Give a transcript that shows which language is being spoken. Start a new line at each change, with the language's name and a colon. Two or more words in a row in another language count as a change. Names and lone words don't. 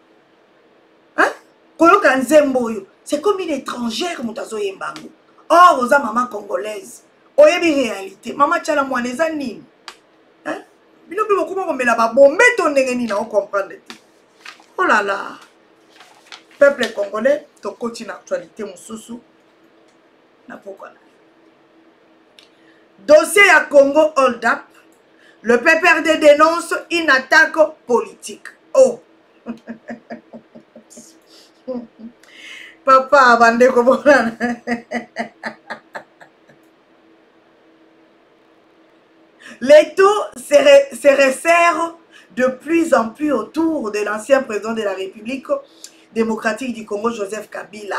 Lingala: koyoka nzembo oyo
French: c'est comme une étrangère
Lingala: moto azoyemba yango or oza
French: maman congolaise
Lingala: oyebi réalité mama tiala mwana eza nini bino mpe bokoma komela babombe to ndenge nini na ocomprendre te
French: oh là là peuple congolais
Lingala: tokoti na actualité mosusu na pokwa na
French: dossier ya Congo hold up le PPRD dénonce une attaque politique oh papa
Lingala: bandeko bona
French: les taux se resserrent de plus en plus autour de l'ancien président de la République démocratique du Congo, Joseph Kabila.